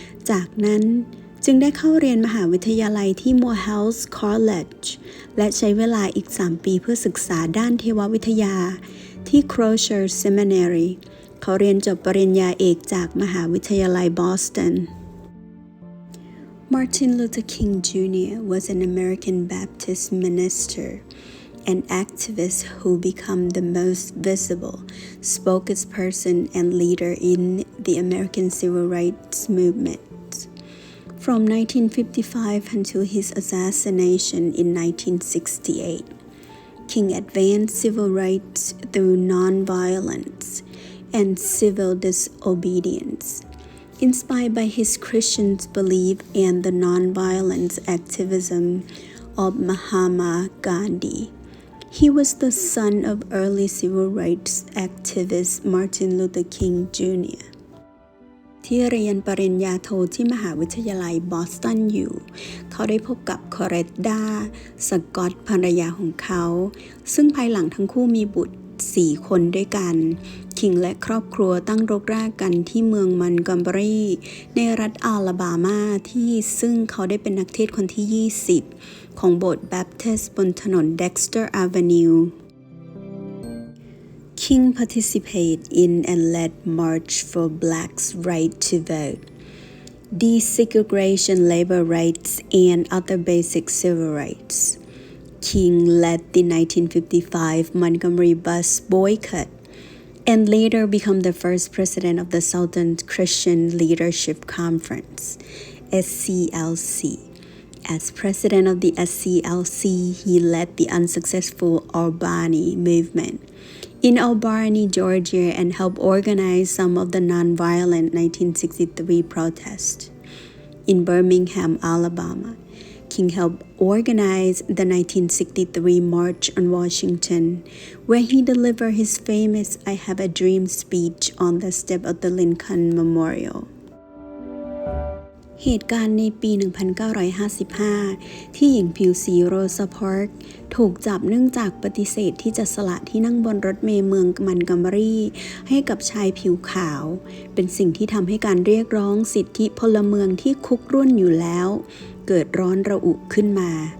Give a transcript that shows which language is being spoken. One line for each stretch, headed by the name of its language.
Thai: จากนั้นจึงได้เข้าเรียนมหาวิทยาลัยที่ Morehouse College และใช้เวลาอีก 3 ปีเพื่อศึกษาด้านเทววิทยาที่ Crozer Seminary เขาเรียนจบปริญญาเอกจากมหาวิทยาลัยบอสตัน Martin Luther King Jr.
English: was an American Baptist minister and activist who became the most visible spokesperson and leader in the American Civil Rights Movement.From 1955 until his assassination in 1968, King advanced civil rights through nonviolence and civil disobedience. Inspired by his Christian belief and the nonviolence activism of Mahatma Gandhi, he was the son of early civil rights activist Martin Luther King Jr.
Thai: ที่เรียนปริญญาโทที่มหาวิทยาลัยบอสตันอยู่เขาได้พบกับคอเรตดาสกอตภรรยาของเขา ซึ่งภายหลังทั้งคู่มีบุตร4 คนด้วยกันคิงและครอบครัวตั้งรกรากกันที่เมืองมันกอมบรีในรัฐอาลาบามาที่ซึ่งเขาได้เป็นนักเทศน์คนที่ 20 ของโบสถ์แบปทิสต์บนถนน Dexter Avenue
English: King participated in and led March for Blacks' Right to Vote, Desegregation, Labor Rights, and other basic civil rights. King led the 1955 Montgomery bus boycott and later became the first president of the Southern Christian Leadership Conference, SCLC. As president of the SCLC, he led the unsuccessful Albany movement.In Albany, Georgia, and helped organize some of the nonviolent 1963 protests. In Birmingham, Alabama, King helped organize the 1963 March on Washington, where he delivered his famous I Have a Dream speech on the step of the Lincoln Memorial.
Thai: เหตุการณ์ในปี 1955 ที่หญิงผิวสีโรซาพาร์คถูกจับเนื่องจากปฏิเสธที่จะสละที่นั่งบนรถเมล์เมืองมันกอมบรีให้กับชายผิวขาวเป็นสิ่งที่ทำให้การเรียกร้องสิทธิพลเมืองที่คุกรุ่นอยู่แล้วเกิดร้อนระอุขึ้นมา